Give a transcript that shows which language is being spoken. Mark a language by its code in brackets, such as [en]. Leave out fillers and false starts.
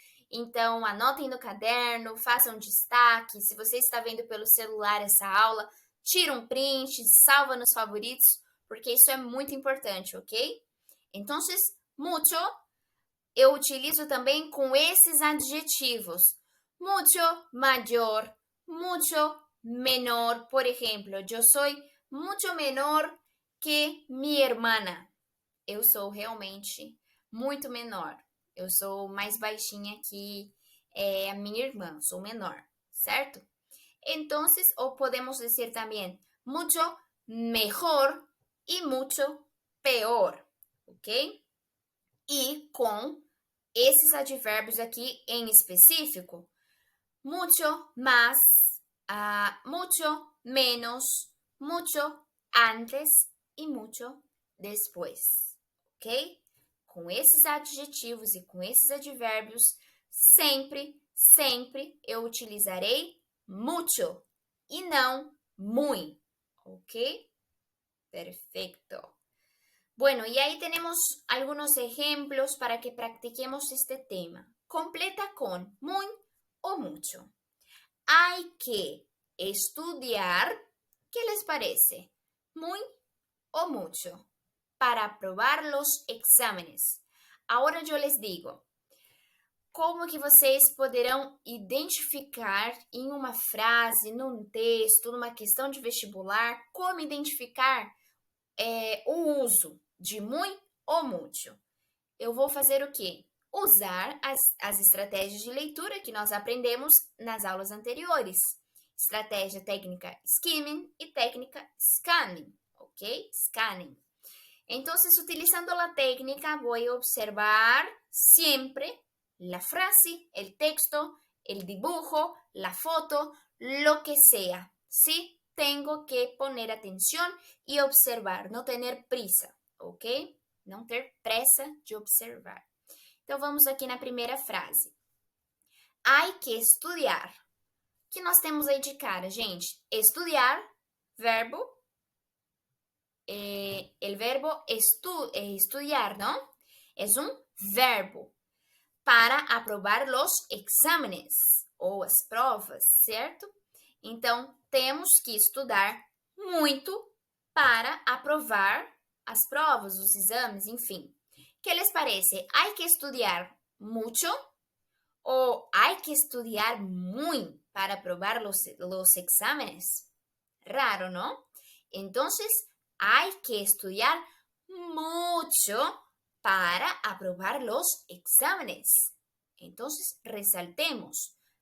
[pt] Então, anotem no caderno, façam destaque. Se você está vendo pelo celular essa aula, tira um print, salva nos favoritos, porque isso é muito importante, ok? Então, mucho, eu utilizo também com esses adjetivos. [es] Mucho mayor, mucho menor. Por ejemplo, yo soy mucho menor que mi hermana. [pt] Eu sou realmente muito menor. Eu sou mais baixinha que a minha irmã, sou menor, certo? Então, ou podemos dizer também [es] mucho mejor e mucho peor, [pt] ok? E com esses advérbios aqui em específico, [es] mucho más, mucho menos, mucho antes e mucho después, [pt] ok? Com esses adjetivos e com esses advérbios, sempre eu utilizarei mucho e não muy, ok? [es] Perfecto. Bueno, y ahí tenemos algunos ejemplos para que practiquemos este tema. Completa con muy o mucho. Hay que estudiar, ¿qué les parece? Muy o mucho, para aprobar los exámenes. [pt] Agora eu les digo, como que vocês poderão identificar em uma frase, num texto, numa questão de vestibular, como identificar o uso de muy ou mucho? Eu vou fazer o quê? Usar as estratégias de leitura que nós aprendemos nas aulas anteriores. Estratégia técnica skimming e técnica scanning, ok? Scanning. Então, utilizando a técnica, vou observar sempre [es] la frase, el texto, el dibujo, la foto, lo que sea. ¿Sí? Tengo que poner atención y observar, no tener prisa, ok? [pt] Não ter pressa de observar. Então, vamos aqui na primeira frase. [es] Hay que estudiar. [pt] O que nós temos aí de cara, gente? [es] Estudiar, verbo. El verbo estudiar, ¿no? Es un verbo para aprovar los exámenes [pt] ou as provas, certo? Então, temos que estudar muito para aprovar as provas, os exames, enfim. [es] ¿Qué les parece? ¿Hay que estudiar mucho o hay que estudiar muy para aprobar los exámenes? Raro, ¿no? Entonces, hay que estudiar mucho para aprobar los exámenes. Entonces, resaltemos.